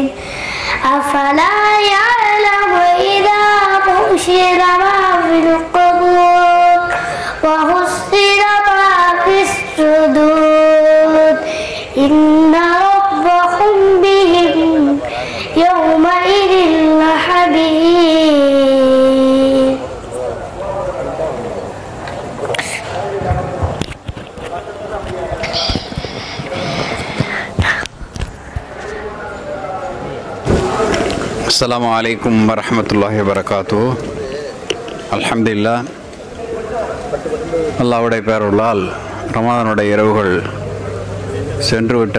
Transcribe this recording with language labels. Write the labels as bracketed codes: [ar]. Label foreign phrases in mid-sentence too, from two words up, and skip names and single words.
[ar] أفلا يعلم إذا بشر ما في القبور وحصل ما في الصدور إن ربهم بهم يومئذ لخبير. السلام عليكم ورحمة الله وبركاته. [ta] அல்ஹம்துலில்லாஹ், அல்லாஹ்வுடைய பேரருளால் ரமதானுடைய இரவுகள் சென்று விட்டன.